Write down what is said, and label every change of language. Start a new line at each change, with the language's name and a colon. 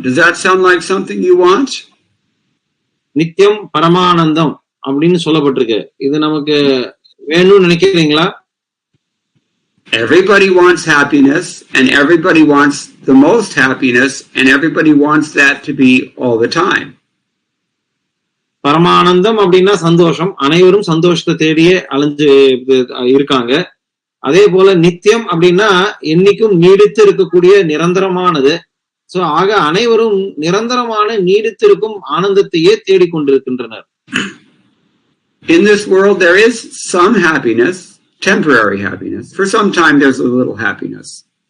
English: Does that sound like something you want?
Tamil: நித்தியம் பரமானந்தம் அப்படின்னு சொல்லப்பட்டிருக்கு. இது நமக்கு வேணும்னு நினைக்கிறீங்களா?
English: Everybody wants happiness, and everybody wants the most happiness, and everybody wants that to be all the time.
Tamil: பரமானந்தம் அப்படின்னா சந்தோஷம். அனைவரும் சந்தோஷத்தை தேடியே அலைஞ்சு இருக்காங்க. அதே போல நித்தியம் அப்படின்னா என்னைக்கும் நீடித்து இருக்கக்கூடிய நிரந்தரமானது. சோ ஆக அனைவரும் நிரந்தரமான நீடித்திருக்கும் ஆனந்தத்தையே தேடிக்கொண்டிருக்கின்றனர்.
English: In this world there is some happiness, temporary happiness. For some time there's a little happiness.